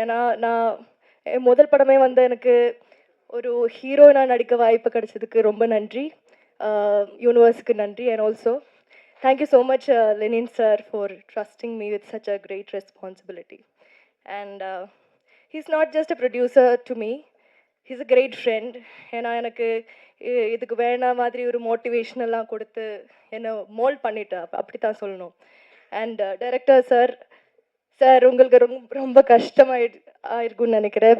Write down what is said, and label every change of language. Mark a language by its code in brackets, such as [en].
[ta] ஏன்னா நான் என் முதல் படமே வந்து எனக்கு ஒரு ஹீரோயினாக நடிக்க வாய்ப்பு கிடைச்சதுக்கு ரொம்ப நன்றி. யூனிவர்ஸுக்கு நன்றி. [en] And also thank you so much Lenin sir for trusting me with such a great responsibility. And he's not just a producer to me, he's a great friend. [ta] ஏன்னா எனக்கு இதுக்கு வேணா மாதிரி ஒரு மோட்டிவேஷனெல்லாம் கொடுத்து என்னை மோல்ட் பண்ணிட்டா, அப்படி தான் சொல்லணும். அண்ட் டைரக்டர் சார் உங்களுக்கு ரொம்ப கஷ்டமாயிருக்குன்னு நினைக்கிறேன்.